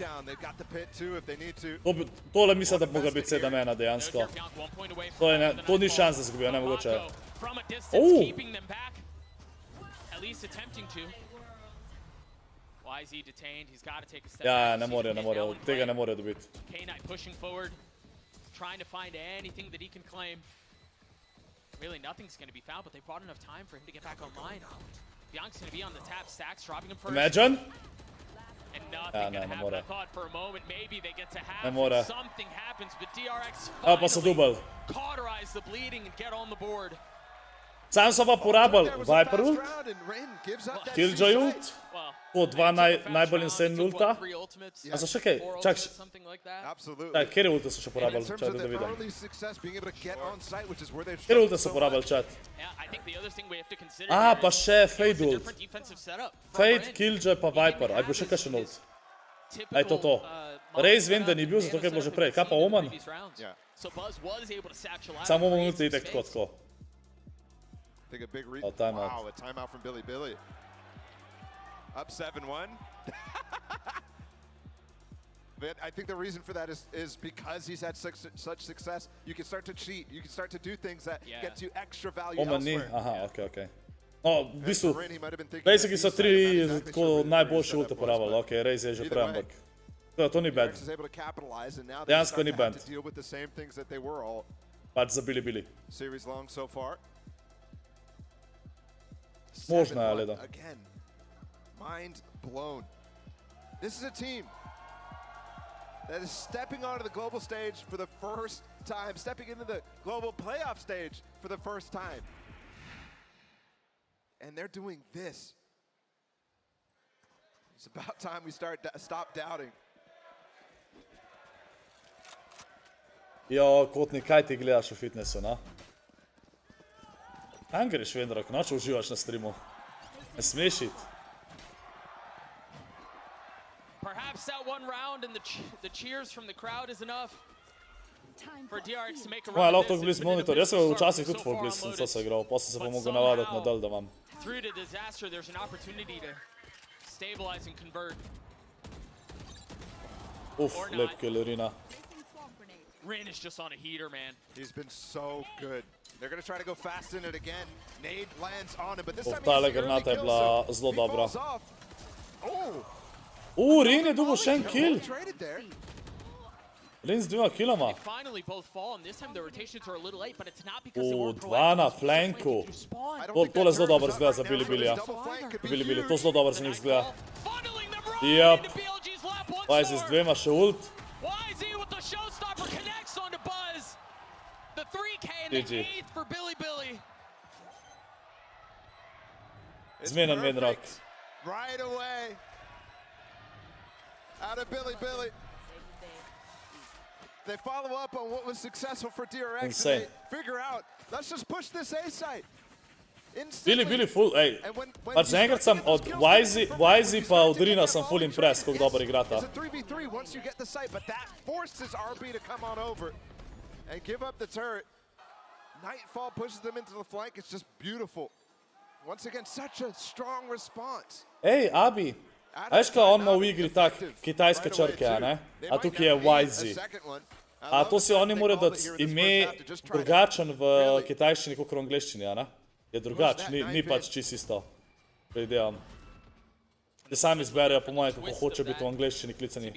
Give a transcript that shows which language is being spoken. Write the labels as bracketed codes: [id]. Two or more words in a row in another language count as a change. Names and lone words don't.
[sl] Tole mislim, da bi mogla biti 7-1 dejansko. To ni šans, da zgubijo, ne mogoče. Ja, ne morejo, tega ne morejo dobiti. [en] K-Knight pushing forward, trying to find anything that he can claim. Really, nothing's going to be found, but they brought enough time for him to get back online. Bianca's going to be on the tap, Stacks dropping him first. Imagine? And nothing going to happen. I thought for a moment maybe they get to half, something happens, but DRX finally cauterize the bleeding and get on the board. [sl] Sam so pa porabili Viper ult, Killjoy ult, po 2 najbolj insane ulta. A so še kaj? Čak, kjer ulta so še porabili? Čak, da vidim. Kjer ulta so porabili, čat? A, pa še Fade ult. Fade, Killjoy pa Viper. Aj bo še kakšen ult? Aj to. Raze vem, da ni bil, zato kaj je bilo že prej. Kaj pa Oman? Samo Oman ult je itek tako. [en] Take a big timeout. Wow, a timeout from Bilibili. Up 7-1. I think the reason for that is because he's had such success. You can start to cheat. You can start to do things that get you extra value elsewhere. Aha, okay. [sl] No, v bistvu, basically so 3 tako najboljše ulte porabili. Ok, Raze je že prej, ampak to ni bad. Dejansko ni bad. Pač za Bilibili. [en] Series long so far. [sl] Možno je, Leda. [en] Again, mind blown. This is a team that is stepping onto the global stage for the first time, stepping into the global playoff stage for the first time. And they're doing this. It's about time we stop doubting. [sl] Jo, Kotnik, kaj ti gledaš v fitnessu, na? Kam greš, Vendrok? Noče uživaš na streamu. Ne smeš iti. [en] Perhaps that one round and the cheers from the crowd is enough for DRX to make a run. [sl] Lahko to blizu monitor. Jaz sem včasih tudi full blizu sem se igral, pa sem se pa mogel navaditi na del, da imam. [en] Through to disaster, there's an opportunity to stabilize and convert. [sl] Lep kill, Rina. [en] Rin is just on a heater, man. He's been so good. They're going to try to go fast in it again. Nade lands on him, but this time [sl] Tale granata je bila zelo dobra. Rin je dobil še en kill. Rin z 2 killama. Dva na flanku. Tole zelo dobro zgleda za Bilibilija. Bilibili, to zelo dobro za njih zgleda. Jep. Pajzi z 2 še ult. [en] The 3K and the 8th for Bilibili. [sl] Zmenen Vendrok. [en] Right away. Out of Bilibili. They follow up on what was successful for DRX. Insane. And they figure out, let's just push this A site. [sl] Bili full, ej, pač zaenkrat sem od YZ pa od Rina sem full impressed, koliko dobro igrata. [en] It's a 3v3 once you get the site, but that forces RB to come on over and give up the turret. Nightfall pushes them into the flank. It's just beautiful. Once again, such a strong response. [sl] Ej, Abi, a veš kaj on ima v igri tak kitajske črke, a ne? A tukaj je YZ. A to si oni morajo dati ime drugačen v kitajščini kot v angleščini, a ne? Je drugač, ni pač čisto isto. Predvidevam. Ti sami izberejo po moje, kako hoče biti v angleščini klicani.